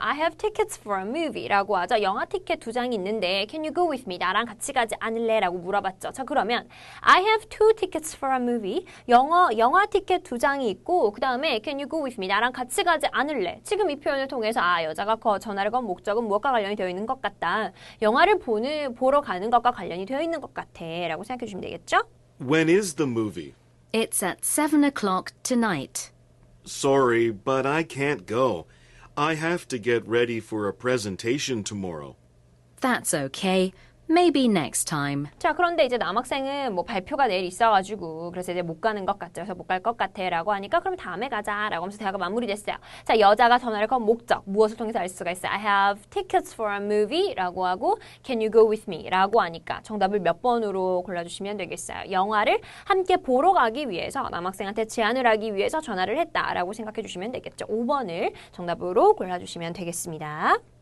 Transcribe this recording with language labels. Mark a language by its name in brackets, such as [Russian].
[English] I have tickets for a movie [Korean] 라고 하죠. 영화 티켓 2장이 있는데 [English] Can you go with me? [Korean] 나랑 같이 가지 않을래? 라고 물어봤죠. 자, 그러면 [English] I have 2 tickets for a movie. [Korean] 영화 티켓 2장이 있고 그 다음에 [English] Can you go with me? [Korean] 나랑 같이 가지 않을래? 지금 이 표현을 통해서 여자가 전화를 건 목적은 무엇과 관련이 되어 있는 것 같다. 영화를 보러 가는 것과 관련이 되어 있는 것 같아. 라고 생각해 주시면 되겠죠? [English] When is the movie? It's at 7 o'clock tonight. Sorry, but I can't go. I have to get ready for a presentation tomorrow. That's okay. Maybe next time. [Korean] 자, 그런데 이제 남학생은 뭐 발표가 내일 있어가지고 그래서 이제 못 가는 것 같죠. 그래서 못 갈 것 같아 라고 하니까 그럼 다음에 가자 라고 하면서 대화가 마무리됐어요. 자, 여자가 전화를 건 목적 무엇을 통해서 알 수가 있어요? [English] I have tickets for a movie [Korean] 라고 하고 [English] Can you go with me? [Korean] 라고 하니까 정답을 몇 번으로 골라주시면 되겠어요. 영화를 함께 보러 가기 위해서 남학생한테 제안을 하기 위해서 전화를 했다 라고 생각해 주시면 되겠죠. 5번을 정답으로 골라주시면 되겠습니다.